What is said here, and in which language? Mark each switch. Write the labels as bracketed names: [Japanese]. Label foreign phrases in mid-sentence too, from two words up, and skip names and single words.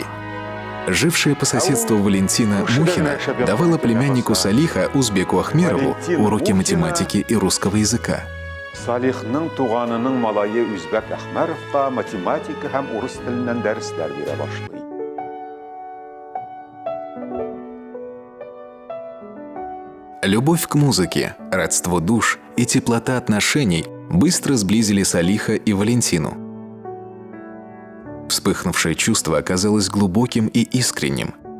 [Russian] Жившая по соседству Валентина Мухина давала племяннику Салиха, узбеку Ахмерову, уроки математики и русского языка. [Tatar] Салихның туганының малайы Үзбек Ахмаровка математика һәм урыс теленнән дәресләр бирә башлый. [Russian] Любовь к музыке, родство душ и теплота отношений быстро сблизили Салиха и Валентину. Вспыхнувшее чувство оказалось глубоким и искренним.